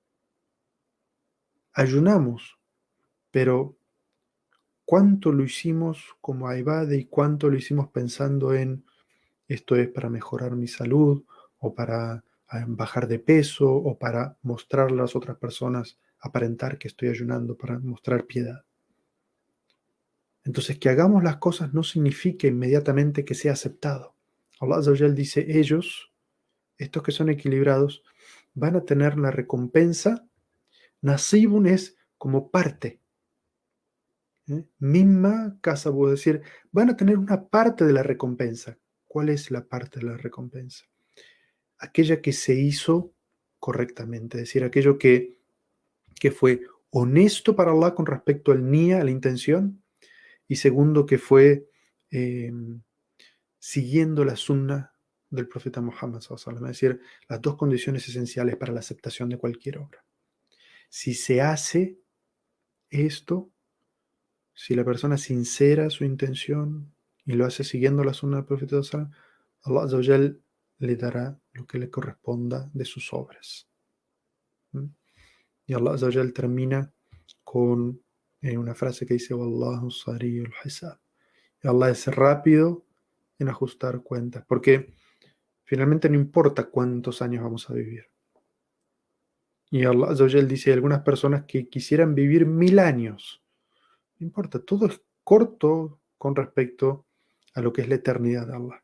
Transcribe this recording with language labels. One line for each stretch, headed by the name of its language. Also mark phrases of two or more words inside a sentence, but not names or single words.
Spanish: Ayunamos, pero ¿cuánto lo hicimos como Aibade y cuánto lo hicimos pensando en esto es para mejorar mi salud o para bajar de peso o para mostrar a las otras personas, aparentar que estoy ayunando, para mostrar piedad? Entonces, que hagamos las cosas no significa inmediatamente que sea aceptado.
Arabic: الله عز وجل
Spanish: dice, ellos, estos que son equilibrados, van a tener la recompensa. Nasibun es como parte.
Arabic: مما كسبوا,
Spanish: es decir, van a tener una parte de la recompensa. ¿Cuál es la parte de la recompensa? Aquella que se hizo correctamente, es decir, aquello que fue honesto para Allah con respecto al niya, a la intención, y segundo, que fue eh, siguiendo la sunna del profeta Muhammad
Arabic: صلى الله عليه وسلم,
Spanish: es decir, las dos condiciones esenciales para la aceptación de cualquier obra. Si se hace esto, si la persona sincera su intención y lo hace siguiendo la sunna del profeta
Arabic: صلى الله عليه وسلم, الله عز وجل
Spanish: le dará lo que le corresponda de sus obras. Y
Arabic: الله عز وجل
Spanish: termina con una frase que dice
Arabic: والله سريع الحساب.
Spanish: Y Allah es rápido en ajustar cuentas, porque finalmente no importa cuántos años vamos a vivir. Y
Arabic: الله عز وجل
Spanish: dice, hay algunas personas que quisieran vivir 1000 años. No importa, todo es corto con respecto a lo que es la eternidad de Allah.